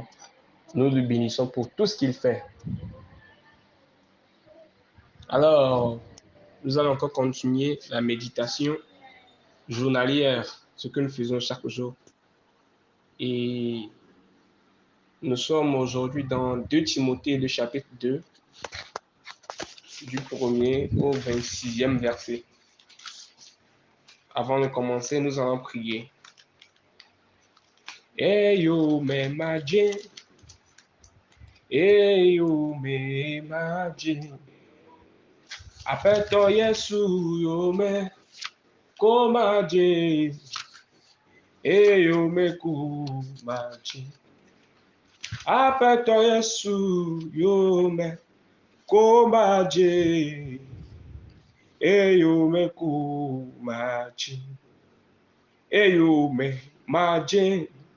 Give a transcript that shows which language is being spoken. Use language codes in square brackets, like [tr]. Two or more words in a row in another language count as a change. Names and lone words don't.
[fr] Nous le bénissons pour tout ce qu'il fait. Alors, nous allons encore continuer la méditation journalière, ce que nous faisons chaque jour. Et nous sommes aujourd'hui dans 2 Timothée, le chapitre 2, du 1er au 26e verset. Avant de commencer, nous allons prier. [ee] Eyo me maje, eyo me maje, apeto Yesu yo me ko maje, eyo me ku maje, apeto Yesu yo me ko maje, eyo me ku maje, eyo me maje.